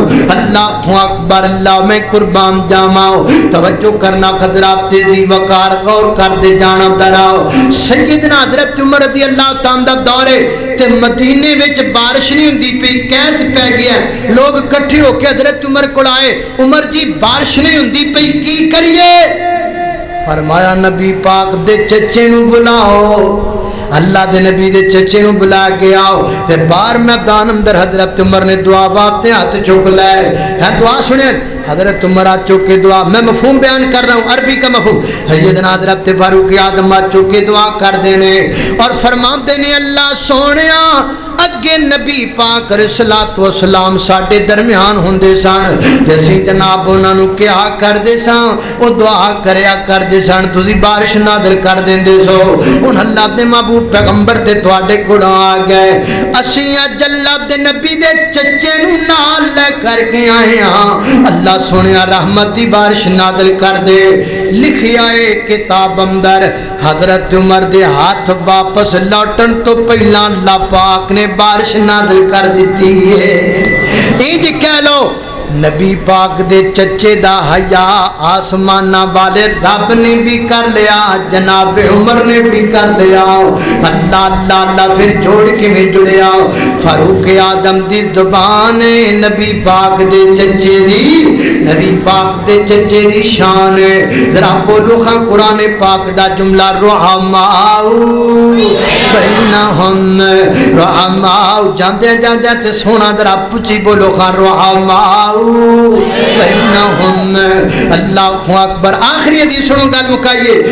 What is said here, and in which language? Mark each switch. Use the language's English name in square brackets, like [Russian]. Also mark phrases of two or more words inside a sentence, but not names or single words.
[Arabic] اللہ اکبر، [Punjabi] اللہ میں قربان جاواں۔ توجہ کرنا حضرات، تیزی وقار غور کر دے جانا دراؤ۔ سیدنا حضرت عمر رضی اللہ تعالیٰ دا دورے تے مدینے وچ بارش نہیں ہوندی پئی، قحط پہ گیا، لوگ اکٹھے ہو کے حضرت عمر کو آئے، عمر جی بارش نہیں ہوندی پئی کی کریے؟ فرمایا نبی پاک دے چچے نو بلاؤ، اللہ دے نبی دے چچے نو بلا کے آؤ تے باہر میدان اندر حضرت عمر نے دعا واسطے ہاتھ چک لائے۔ ہے دعا سنیں حضرت عمر ہاتھ چک کے دعا، [Urdu] میں مفہوم بیان کر رہا ہوں، عربی کا مفہوم۔ [Punjabi] سیدنا حضرت فاروق اعظم ہاتھ چک کے دعا کر دینے اور فرما دینے اللہ سونیا اگے نبی پاک [Arabic] علیہ الصلوۃ والسلام [Punjabi] ساڈے درمیان ہوندے سن تے اسی جناب انہاں نو کیا کردے ساں، او دعا کریا کردے سن، تسی بارش نازل کر دیندے سو۔ ہن اللہ دے محبوب پیغمبر تے تواڈے کول آ گئے، اسی اج اللہ دے نبی دے چچے نو نال لے کر کے آئے ہاں، اللہ سونیا رحمت دی بارش نازل کر دے۔ لکھیا ہے کتاب اندر حضرت عمر دے ہاتھ واپس لوٹن تو پہلا اللہ پاک نے بارش نازل کر دیتی ہے۔ انج کہہ لو نبی پاک دے چچے دا حیا آسمانہ والے رب نے بھی کر لیا، جناب عمر نے بھی کر لیا۔ اللہ اللہ اللہ پھر جوڑ کے میں جڑیا فاروق اعظم دی زبان نبی پاک دے چچے دی، نبی پاک دے چچے دی شان ذرا بولو خاں قرآن پاک دا جملہ [Arabic] رحماء بینہم، [Punjabi] رحماء جاندے جاندے تے سونا ذرا پچی بولو خاں [Arabic] رحماء بینہم۔ اللہ اکبر۔ [Punjabi] آخری حدیث سنو گل مکائیے۔